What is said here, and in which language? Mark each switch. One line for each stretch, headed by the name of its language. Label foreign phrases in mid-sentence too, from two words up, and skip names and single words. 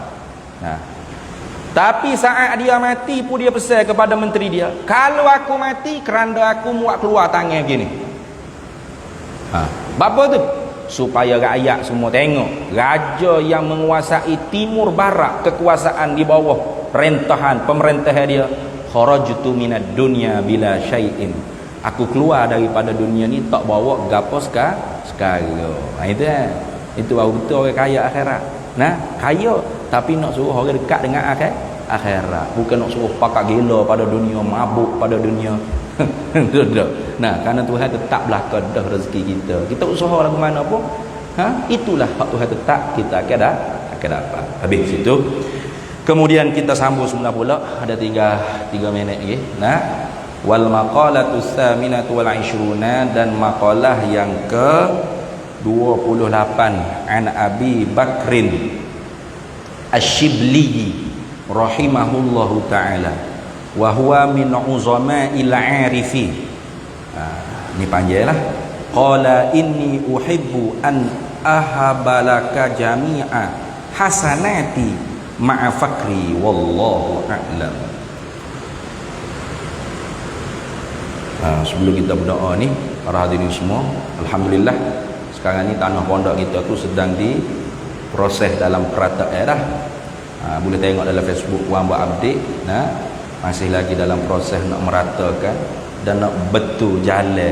Malay: Tapi saat dia mati pun dia pesan kepada menteri dia, kalau aku mati kerana aku muat keluar tangan gini. Bapa tu supaya rakyat semua tengok raja yang menguasai timur barat, kekuasaan di bawah rentahan pemerintahan dia.
Arabic: خرجت من الدنيا بلا شيء,
Malay: aku keluar daripada dunia ni tak bawa gapo sekarang. Itu itu baru betul orang kaya akhirat. Nah, kaya tapi nak suruh orang dekat dengan akhirat, bukan nak suruh pakak gila pada dunia, mabuk pada dunia. Nah, kerana Tuhan tetap belaka dah rezeki kita. Kita usaha lagu mana pun, itulah hak Tuhan tetap kita akan dapat. Habis situ. Kemudian kita sambung semula pula, ada 3 minit lagi.
Arabic: Nah, والمقالة الثامنة و20
Malay: dan maqalah yang ke 28
Arabic: عن أبي بكر الشبلي رحمه الله تعالى وهو من عظماء العارفين.
Malay: Ini panjanglah.
Arabic: قال إني أحب أن أهب لك جميع حسناتي مع فقري والله أعلم.
Malay: Sebelum kita berdoa ni, para hadirin semua, alhamdulillah sekarang ni tanah pondok kita tu sedang diproses dalam perataan dah. Boleh tengok dalam Facebook Wan buat update. Masih lagi dalam proses nak meratakan dan nak betul jalan.